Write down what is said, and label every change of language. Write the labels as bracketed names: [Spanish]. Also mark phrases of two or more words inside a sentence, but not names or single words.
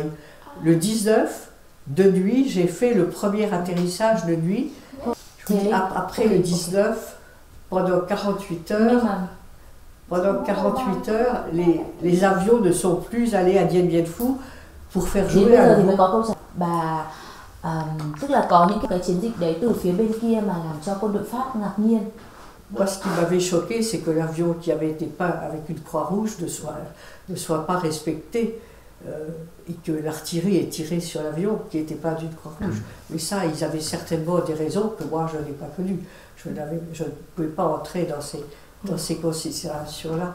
[French] Le 19, de nuit, j'ai fait le premier atterrissage de nuit. Je vous dis, après le 19, pendant 48 heures, les avions ne sont plus allés à Dien Bien Phu pour faire jouer à nouveau. [Vietnamese] Bà, tức là có những cái chiến dịch đấy từ phía bên kia mà làm cho quân đội Pháp ngạc nhiên. [French] Moi, ce qui m'avait choqué, c'est que l'avion qui avait été peint avec une croix rouge ne soit pas respecté, et que l'artillerie ait tiré sur l'avion qui était peint d'une croix rouge. Mais ça, ils avaient certainement des raisons que moi, je n'ai pas connues. Je ne pouvais pas entrer dans ces considérations-là.